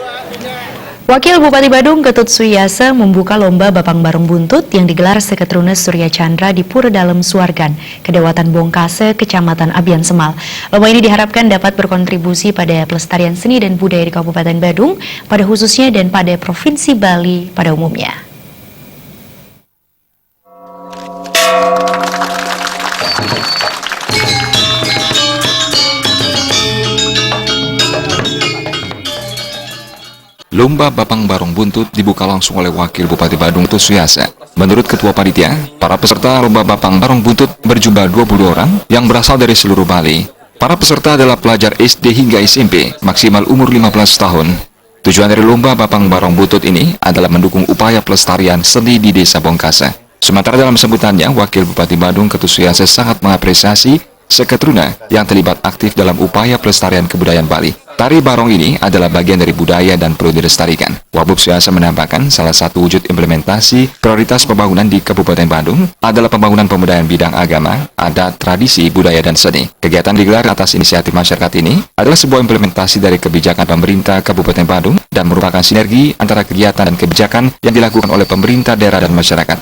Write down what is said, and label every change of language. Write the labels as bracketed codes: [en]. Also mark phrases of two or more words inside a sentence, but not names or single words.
[id] Wakil Bupati Badung Ketut Suyasa membuka lomba Bapang Barong Buntut yang digelar Seketruna Surya Chandra di Pura Dalem Suargan, Kedewatan Bongkase, Kecamatan Abian Semal. Lomba ini diharapkan dapat berkontribusi pada pelestarian seni dan budaya di Kabupaten Badung, pada khususnya dan pada Provinsi Bali pada umumnya. Lomba Bapang Barong Buntut dibuka langsung oleh Wakil Bupati Badung Ketut Suyasa. Menurut Ketua Panitia, para peserta Lomba Bapang Barong Buntut berjumlah 20 orang yang berasal dari seluruh Bali. Para peserta adalah pelajar SD hingga SMP, maksimal umur 15 tahun. Tujuan dari Lomba Bapang Barong Buntut ini adalah mendukung upaya pelestarian seni di Desa Bongkase. Sementara dalam sambutannya, Wakil Bupati Badung Ketut Suyasa sangat mengapresiasi Seketruna yang terlibat aktif dalam upaya pelestarian kebudayaan Bali. Tari barong ini adalah bagian dari budaya dan perlu dilestarikan. Wabub Suyasa menambahkan salah satu wujud implementasi prioritas pembangunan di Kabupaten Badung adalah pembangunan pemberdayaan bidang agama, adat, tradisi, budaya, dan seni. Kegiatan digelar atas inisiatif masyarakat ini adalah sebuah implementasi dari kebijakan pemerintah Kabupaten Badung dan merupakan sinergi antara kegiatan dan kebijakan yang dilakukan oleh pemerintah daerah dan masyarakat.